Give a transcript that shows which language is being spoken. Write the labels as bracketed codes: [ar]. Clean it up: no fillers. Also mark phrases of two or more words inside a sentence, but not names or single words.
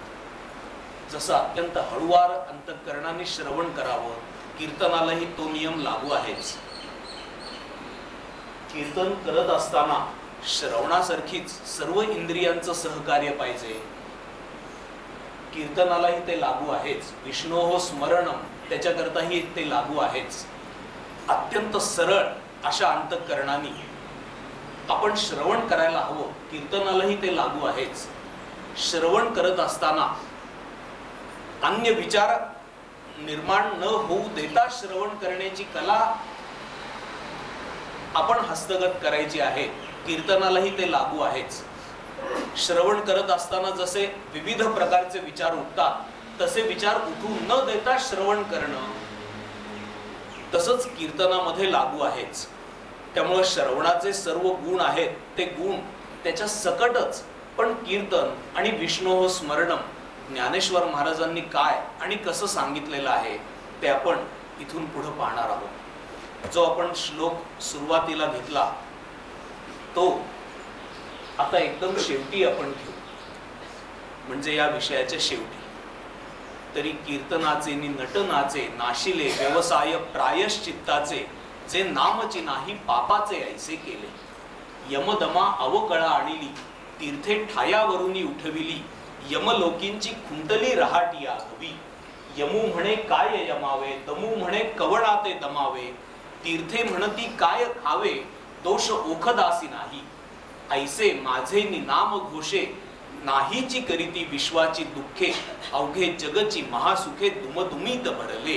[mr] जसं अत्यंत हळुवार अंतःकरणाने श्रवण करावं, कीर्तनालाही तो नियम लागू आहेच. कीर्तन करत असताना श्रवणासारखीच सर्व इंद्रियांचं सहकार्य पाहिजे. कीर्तनालाही ते लागू आहेच. [sa] विष्णोः स्मरणम, [mr] त्याच्याकरताही ते लागू आहेच. अत्यंत सरळ अशा अंतःकरणाने आपण श्रवण करायला हवं. कीर्तनालाही ते लागू आहेच. श्रवण करत असताना अन्य विचार निर्माण न होऊ देता श्रवण करण्याची कला आपण हस्तगत करायची आहे. कीर्तनालाही ते लागू आहेच. श्रवण करत असताना जसे विविध प्रकारचे विचार उठतात, तसे विचार उठू न देता श्रवण करणं तसंच कीर्तनामध्ये लागू आहेच. त्यामुळे श्रवणाचे सर्व गुण आहेत, ते गुण त्याच्या सकटच. पण कीर्तन आणि [sa] विष्णोः स्मरणम [mr] ज्ञानेश्वर महाराजांनी काय आणि कसं सांगितलेलं आहे ते आपण इथून पुढे पाहणार आहोत. जो आपण श्लोक सुरुवातीला घेतला तो आता एकदम शेवटी आपण घेऊ, म्हणजे या विषयाच्या शेवटी. तरी कीर्तनाचे नि नटनाचे नाशिले व्यवसाय प्रायश्चित्ताचे, जे नामचे नाही पापाचे ऐसे केले. यमदमा अवकळा आणिली, तीर्थे ठायावरुनी उठविली. यमलोकींची खुंटली रहाटी आघवी. यमू म्हणे काय यमावे, दमू म्हणे कवणाते दमावे. तीर्थे म्हणती काय खावे, दोष ओखदासी नाही. ऐसे माझे नि नाम घोषे, नाहीची करीती विश्वाची दुःखे, अवघे जगची महासुखे दुमदुमीत भरले.